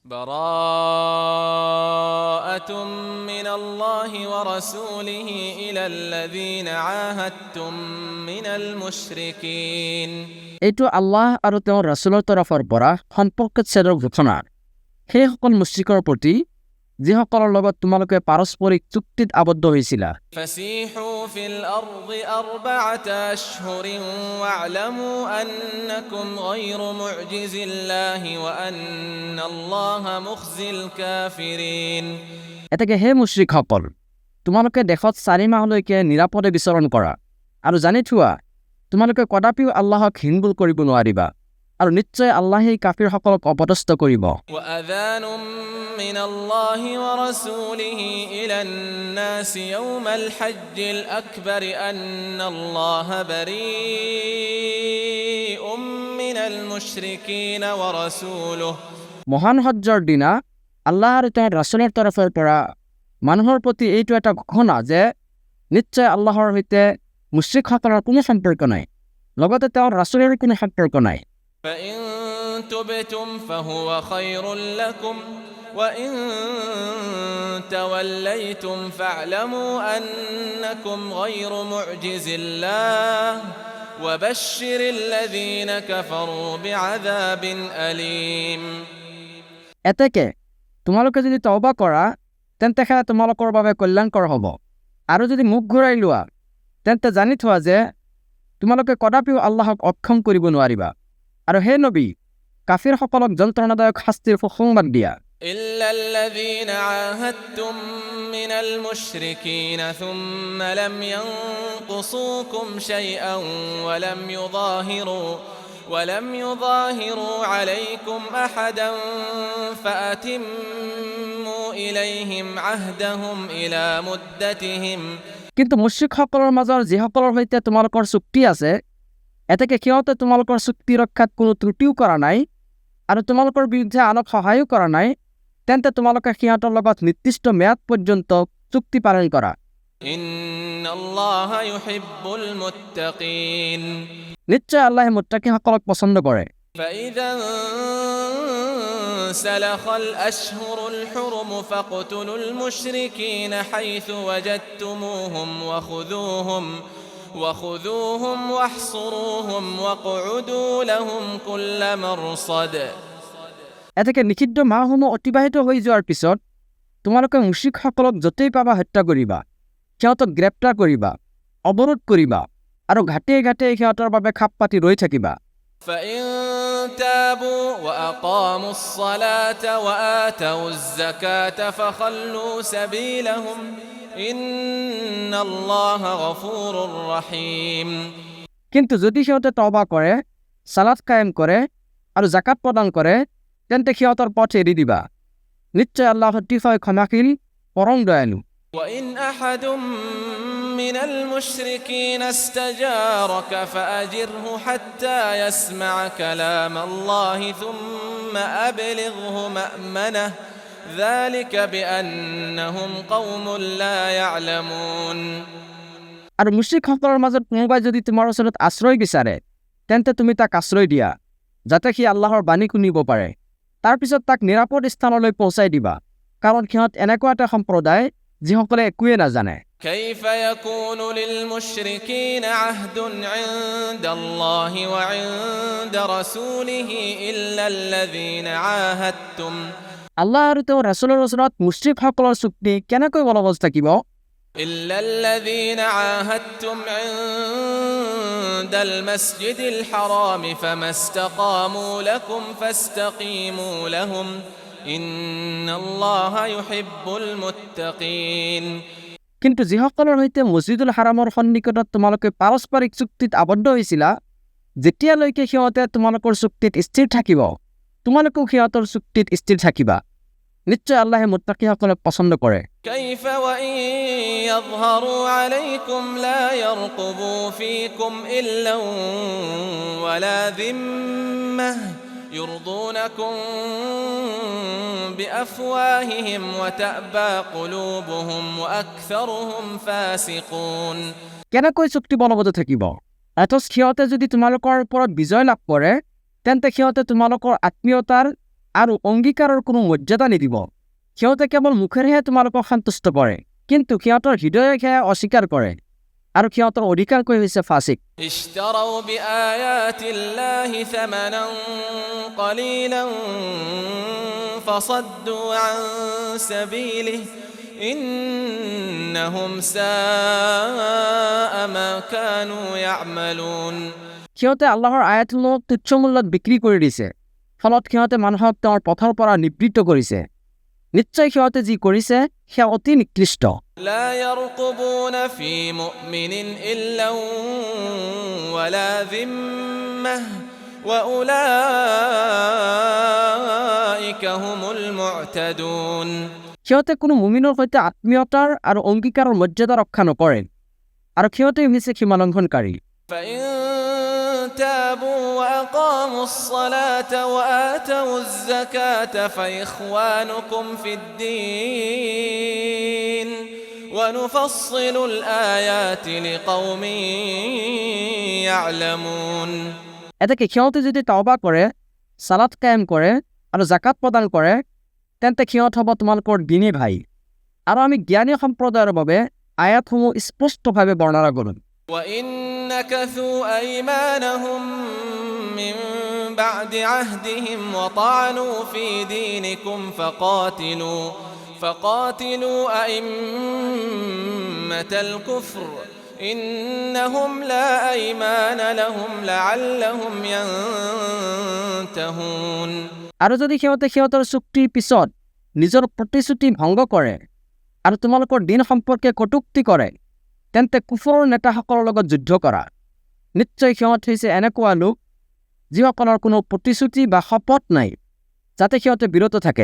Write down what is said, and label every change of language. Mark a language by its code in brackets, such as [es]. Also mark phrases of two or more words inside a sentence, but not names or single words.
[ar] براءة من الله ورسوله إلى الذين عاهدتم من المشركين [as] এইটো আল্লাহ আৰু তেওঁৰ ৰাছুলৰ তৰফৰ পৰা সম্পৰ্কচ্ছেদৰ ঘোষণা সেইসকল মুশ্ৰিকৰ প্ৰতি যিসকলৰ লগত তোমালোকে পাৰস্পৰিক চুক্তিত আবদ্ধ হৈছিলা [ar] فسيحوا في الأرض 4 أشهر واعلموا أنكم غير معجز الله وأن الله مخزي الكافرين [as] এতেকে হে মুশ্ৰিকসকল তোমালোকে দেশত 4 মাহলৈকে নিৰাপদে বিচৰণ কৰা আৰু জানি থোৱা তোমালোকে কদাপিও আল্লাহক হিনবুল কৰিব নোৱাৰিবা আৰু নিশ্চয় আল্লাহেই কাফিৰসকলক অপদস্থ কৰিব [ar] وأذان من الله ورسوله إلى الناس يوم الحج الأكبر أن الله بريء من المشركين ورسوله [as] মহান হজ্জৰ দিনা আল্লাহ আৰু তেওঁৰ ৰাছুলৰ তৰফৰ পৰা মানুহৰ প্ৰতি এইটো এটা ঘোষণা যে নিশ্চয় আল্লাহৰ সৈতে মুশ্ৰিকসকলৰ কোনো সম্পৰ্ক নাই লগতে তেওঁৰ ৰাছুলৰ কোনো সম্পৰ্ক নাই [ar] فإن تبتم فهو خير لكم وإن توليتم فاعلموا أنكم غير معجز الله وبشر الذين كفروا بعذاب أليم [as] এতেকে তোমালোকে যদি তওবা কৰা তেন্তে সেয়া তোমালোকৰ বাবে কল্যাণকৰ হ'ব আৰু যদি মুখ ঘূৰাই লোৱা তেন্তে জানি থোৱা যে তোমালোকে কদাপিও আল্লাহক অক্ষম কৰিব নোৱাৰিবা আৰু হে নবী কাফিৰসকলক যন্ত্ৰণাদায়ক শাস্তিৰ সুসংবাদ দিয়া [ar] إلا الذين عاهدتم من المشركين ثم لم ينقصوكم شيئا ولم يظاهروا عليكم أحدا فأتموا إليهم عهدهم إلى مدتهم [as] কিন্তু মুশ্ৰিকসকলৰ মাজৰ যিসকলৰ সৈতে তোমালোকৰ চুক্তি আছে এতেকে সিহঁতে তোমালোকৰ চুক্তি ৰক্ষাত কোনো ত্ৰুটিও কৰা নাই আৰু তোমালোকৰ বিৰুদ্ধে আনক সহায়ো কৰা নাই তেন্তে তোমালোকে সিহঁতৰ লগত নিৰ্দিষ্ট মেয়াদ পৰ্যন্ত চুক্তি পালন কৰা [ar] إن الله يحب المتقين [as] নিশ্চয় আল্লাহে মুত্তাকিসকলক পছন্দ কৰে [ar] فإذا انسلخ الأشهر الحرم فاقتلوا المشركين حيث وجدتموهم وخذوهم واحصروهم واقعدوا لهم كل مرصد [as] এতেকে নিষিদ্ধ মাহসমূহ অতিবাহিত হৈ যোৱাৰ পিছত তোমালোকে মুশ্ৰিকসকলক য'তেই পাবা হত্যা কৰিবা সিহঁতক গ্ৰেপ্তাৰ কৰিবা অৱৰোধ কৰিবা আৰু ঘাটে ঘাটে সিহঁতৰ বাবে খাপ পাতি ৰৈ থাকিবা [ar] فإن تابوا وأقاموا الصلاة وآتوا الزكاة فخلوا سبيلهم إن الله غفور رحيم [as] কিন্তু যদি সিহঁতে তওবা কৰে সালাত কায়েম কৰে আৰু যাকাত প্ৰদান কৰে তেন্তে সিহঁতৰ পথ এৰি দিবা নিশ্চয় আল্লাহ অতিশয় ক্ষমাশীল পৰম দয়ালু [ar] وإن أحد من المشركين استجارك فأجره حتى يسمع كلام الله ثم أبلغه مأمنه ذلك بأنهم قوم لا يعلمون [as] আৰু মুশ্ৰিকসকলৰ মাজত কোনোবাই যদি তোমাৰ ওচৰত আশ্ৰয় বিচাৰে তেন্তে তুমি তাক আশ্ৰয় দিয়া যাতে সি আল্লাহৰ বাণী শুনিব পাৰে তাৰপিছত তাক নিৰাপদ স্থানলৈ পৌঁছাই দিবা কাৰণ সিহঁত এনেকুৱা এটা সম্প্ৰদায় যিসকলে একোৱে নাজানে [ar] كيف يكون للمشركين عهد عند الله وعند رسوله إلا الذين عاهدتم [as] আল্লাহ আৰু তেওঁৰ ৰাছুলৰ ওচৰত মুশ্ৰিকসকলৰ চুক্তি কেনেকৈ বলবৎ থাকিব [ar] إلا الذين عاهدتم عند المسجد الحرام فما استقاموا لكم فاستقيموا لهم إن الله يحب المتقين [as] কিন্তু যিসকলৰ সৈতে মছজিদুল হাৰামৰ সন্নিকটত তোমালোকে পাৰস্পৰিক চুক্তিত আবদ্ধ হৈছিলা যেতিয়ালৈকে সিহঁতে তোমালোকৰ চুক্তিত স্থিৰ থাকিব তোমালোকেও সিহঁতৰ চুক্তিত স্থিৰ থাকিবা নিশ্চয় আল্লাহে মুত্তাকিসকলক পছন্দ কৰে [ar] كيف وإن يظهروا عليكم لا يرقبوا فيكم إلا ولا ذمة يرضونكم بأفواههم وتأبى قلوبهم وأكثرهم فاسقون [as] কেনেকৈ চুক্তি বলবৎ থাকিব অথচ সিহঁতে যদি তোমালোকৰ ওপৰত বিজয় লাভ কৰে তেন্তে সিহঁতে তোমালোকৰ আত্মীয়তাৰ আৰু অংগীকাৰৰ কোনো মৰ্যাদা নিদিব সিহঁতে কেৱল মুখেৰেহে তোমালোকক সন্তুষ্ট কৰে কিন্তু সিহঁতৰ হৃদয়ে সেয়া অস্বীকাৰ কৰে আৰু সিহঁতৰ অধিকাংশই হৈছে ফাসিক [ar] اشتروا بآيات الله ثمنا قليلا فصدوا عن سبيله إنهم ساء ما كانوا يعملون [as] সিহঁতে আল্লাহৰ আয়াতসমূহ তুচ্ছ মূল্যত বিক্ৰী কৰি দিছে ফলত সিহঁতে মানুহক তেওঁৰ পথৰ পৰা নিবৃত্ত কৰিছে নিশ্চয় সিহঁতে যি কৰিছে সেয়া অতি নিকৃষ্ট [ar] لا يرقبون في مؤمن إلا ولا ذمة وأولئك هم المعتدون [as] সিহঁতে কোনো মুমিনৰ সৈতে আত্মীয়তাৰ আৰু অংগীকাৰৰ মৰ্যাদা ৰক্ষা নকৰে আৰু সিহঁতে হৈছে সীমালংঘনকাৰী [ar] فإن تابوا وأقاموا الصلاة وآتوا الزكاة فإخوانكم في الدين ونفصل الآيات لقوم يعلمون [as] এতেকে সিহঁতে যদি তওবা কৰে সালাত কায়েম কৰে আৰু জাকাত প্ৰদান কৰে তেন্তে সিহঁত হ'ব তোমালোকৰ দিনী ভাই আৰু আমি জ্ঞানী সম্প্ৰদায়ৰ বাবে আয়াতসমূহ স্পষ্টভাৱে বৰ্ণনা কৰিম [ar] وإن نكثوا أيمانهم من بعد عهدهم وطعنوا في دينكم فقاتلوا أئمة الكفر إنهم لا أيمان لهم لعلهم ينتهون [as] আৰু যদি সিহঁতে সিহঁতৰ চুক্তিৰ পিছত নিজৰ প্ৰতিশ্ৰুতি ভংগ কৰে আৰু তোমালোকৰ দিন সম্পৰ্কে কটুক্তি কৰে তেন্তে কুফৰৰ নেতাসকলৰ লগত যুদ্ধ কৰা নিশ্চয় সিহঁত হৈছে এনেকুৱা লোক যিসকলৰ কোনো প্ৰতিশ্ৰুতি বা শপত নাই যাতে সিহঁতে বিৰত থাকে